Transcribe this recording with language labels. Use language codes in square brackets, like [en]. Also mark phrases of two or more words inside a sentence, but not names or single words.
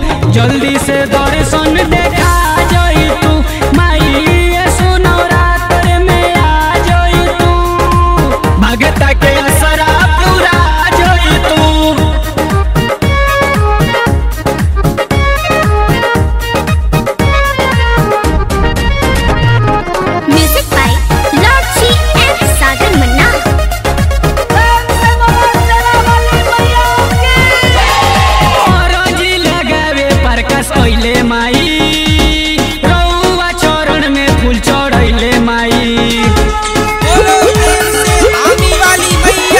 [bho] जल्दी से दर्शन देखा जाई तू माई सुनो रात में आ जाई तू भगता के असरा पूरा जाई तू। [en] music by Lord and सागर मन्ना। [bho] कैले माई रउआ चरण में फूल चढ़ैले माई आने वाली मैया